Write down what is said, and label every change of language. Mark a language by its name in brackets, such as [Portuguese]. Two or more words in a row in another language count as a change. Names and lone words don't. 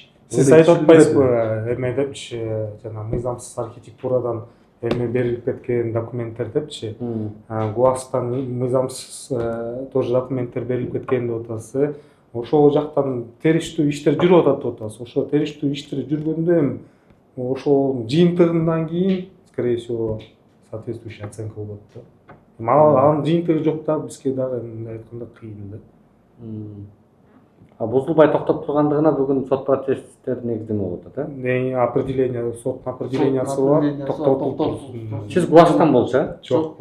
[Kyrgyz] Сиз айтып атпайсызбы, эме депчи, жана мыйзамсыз архитектурадан эме берилип кеткен документтер депчи, ГУАСтан мыйзамсыз тоже документтер берилип кеткен деп атасыз. Ошол жактан териштүү иштер жүрүп атат деп атасыз. Ошо териштүү иштер жүргөндө эми ошол жыйынтыгынан кийин, [Russian] скорее всего, соответствующий оценка [Kyrgyz] болот да. Анын жыйынтыгы жок да, бизге дагы мындай айтканда кыйын да. Бузулбай токтоп тургандыгына бүгүн сот процесстер негиздеме болуп атат, Определение, соттун определениясы бар, токтотулсын. Сиз ГУАСтан болчу, Жок,